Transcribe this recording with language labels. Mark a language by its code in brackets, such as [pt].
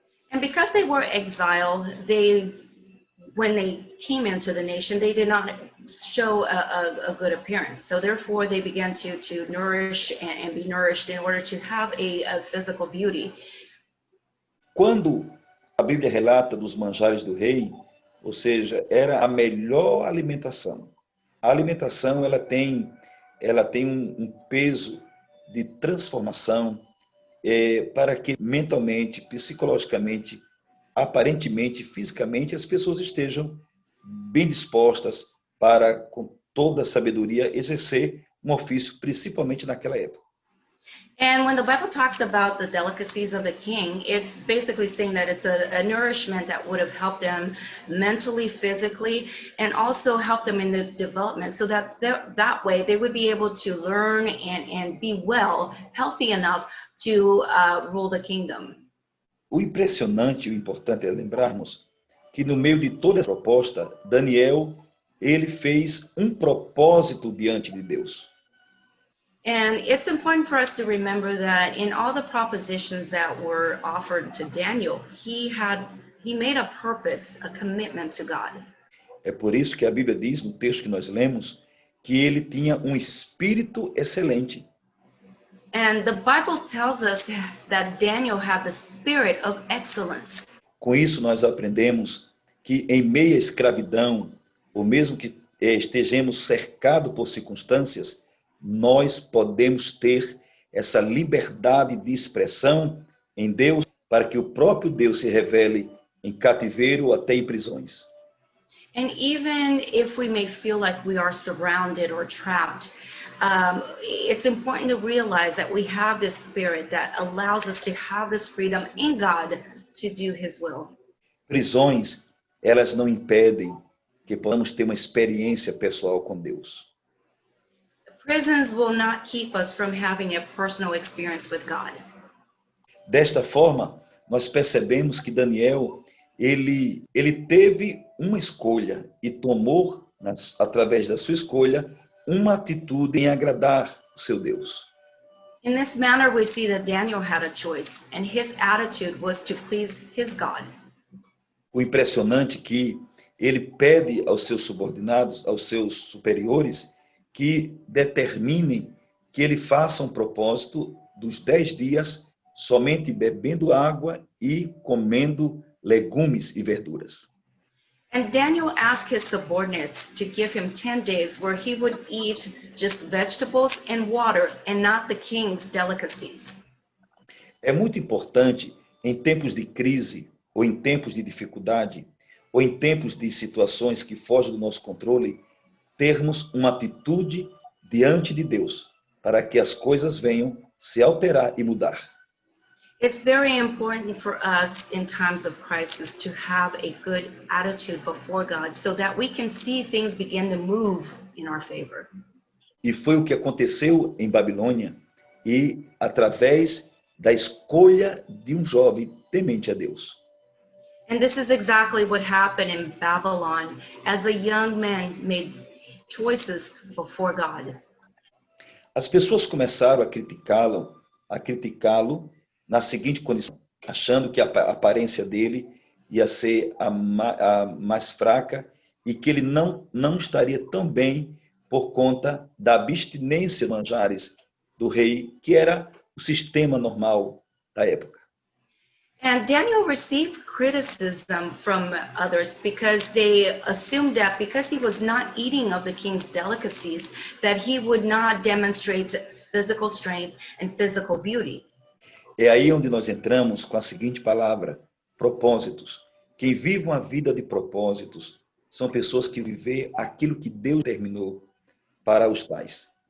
[en] And because they were exiled, when they came into the nation, they did not show a good appearance. So therefore, they began to nourish and be nourished in order to have a physical beauty. [pt] Quando a Bíblia relata dos manjares do rei, ou seja, era a melhor alimentação. A alimentação ela tem um peso de transformação para que mentalmente, psicologicamente, aparentemente, fisicamente, as pessoas estejam bem dispostas para, com toda a sabedoria, exercer um ofício, principalmente naquela época. [en] And when the Bible talks about the delicacies of the king, it's basically saying that it's a nourishment that would have helped them mentally, physically, and also help them in the development so that that way they would be able to learn and be well, healthy enough to rule the kingdom. [pt] O impressionante e o importante é lembrarmos que no meio de toda essa proposta, Daniel, ele fez um propósito diante de Deus. [en] And it's important for us to remember that in all the propositions that were offered to Daniel, he made a purpose, a commitment to God. [pt] É por isso que a Bíblia diz, no texto que nós lemos, que ele tinha um espírito excelente. [en] And the Bible tells us that Daniel had the spirit of excellence. [pt] Com isso nós aprendemos que em meio à escravidão, ou mesmo que estejamos cercados por circunstâncias, nós podemos ter essa liberdade de expressão em Deus para que o próprio Deus se revele em cativeiro ou até em prisões. [en] And even if we may feel like we are surrounded or trapped, it's important to realize that we have this spirit that allows us to have this freedom in God to do His will. [pt] Prisões, elas não impedem que possamos ter uma experiência pessoal com Deus. [en] Prisons will not keep us from having a personal experience with God. [pt] Desta forma, nós percebemos que Daniel, ele teve uma escolha e tomou, através da sua escolha, uma atitude em agradar o seu Deus. [en] In this manner, we see that Daniel had a choice, and his attitude was to please his God. [pt] O impressionante é que ele pede aos seus subordinados, aos seus superiores, que determinem que ele faça um propósito dos 10 dias somente bebendo água e comendo legumes e verduras. [en] And Daniel asked his subordinates to give him 10 days where he would eat just vegetables and water and not the king's delicacies. [pt] É muito importante, em tempos de crise, ou em tempos de dificuldade, ou em tempos de situações que fogem do nosso controle, termos uma atitude diante de Deus, para que as coisas venham se alterar e mudar. [en] It's very important for us in times of crisis to have a good attitude before God so that we can see things begin to move in our favor. [pt] E foi o que aconteceu em Babilônia, e através da escolha de um jovem temente a Deus. [en] And this is exactly what happened in Babylon as a young man made choices before God. [pt] As pessoas começaram a criticá-lo na seguinte condição, achando que a aparência dele ia ser a mais fraca e que ele não estaria tão bem por conta da abstinência de manjares do rei, que era o sistema normal da época. [en] And Daniel received criticism from others because they assumed that because he was not eating of the king's delicacies, that he would not demonstrate physical strength and physical beauty. [pt] É aí onde nós entramos com a seguinte palavra, propósitos. Quem vive uma vida de propósitos são pessoas que vivem aquilo que Deus determinou para os tais.